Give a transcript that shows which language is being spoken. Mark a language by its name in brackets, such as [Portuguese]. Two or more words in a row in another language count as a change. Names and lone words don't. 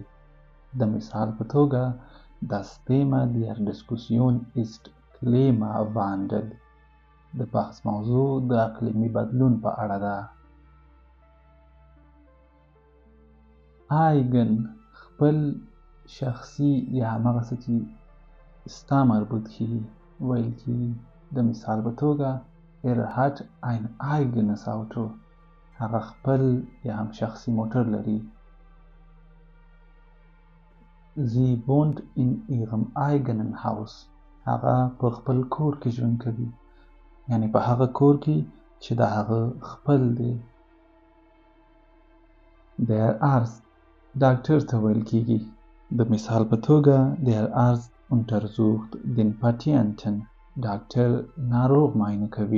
[Pashto] د مثال په توګه [German] Das Thema der Diskussion ist Klimawandel [Pashto] د بحث موضوع د اقلیمي بدلون په اړه ده. Eigen خپل شخصي یا هماغه څه چې ستا مربوط شي ویل کېږي. د مثال په توګه [German] Er hat ein eigenes Auto [Pashto] هغه خپل یا هم شخصي موټر لري. [German] Sie wohnt in ihrem eigenen Haus [Pashto] هغه په خپل کور کې ژوند کوي یعنی په هغه کور کې چې د هغه خپل دی. [German] Der Arzt [Pashto] ډاکټر ته ویل کېږي. د مثال په توګه [German] Der Arzt untersucht den Patienten [Pashto] ډاکټر ناروغ معاینه کوي.